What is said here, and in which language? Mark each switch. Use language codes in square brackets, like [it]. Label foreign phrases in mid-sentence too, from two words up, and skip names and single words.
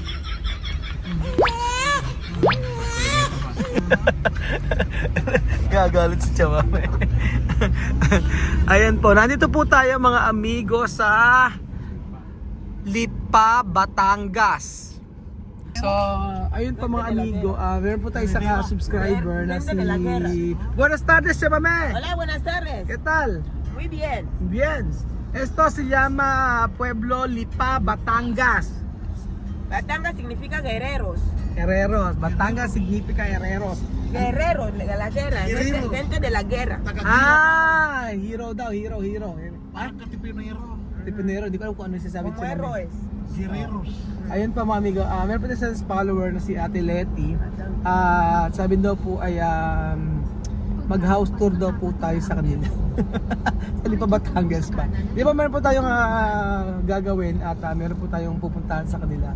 [tl] Gagalit si Chamame. Ayan po, nandito po tayo mga amigo sa Lipa, Batangas. So, ayun po mga amigo, meron po tayo isang subscriber na si... [es] Buenas tardes, Chamame! Hola, buenas tardes. ¿Qué tal? Muy bien. Bien. Esto se llama Pueblo Lipa, Batangas. Batanga significa guerreros. Herreros. Batangas significa herreros. Guerreros de la guerra. Guerreros. Gente de la guerra. [tl] Ah, hero daw, hero. Parang katipinero. Tipinero, di ko alam kung ano yung sasabi [es] Como [tl] siya. [es] héroes. Guerreros. [tl] Ayun pa mga amigo, meron pa tayo sa follower na si Ate Letty. Sabi daw po ay mag-house tour daw po tayo sa kanila. Sa Lipa, Batangas pa. Di ba meron po tayong gagawin at meron po tayong pupuntahan sa kanila.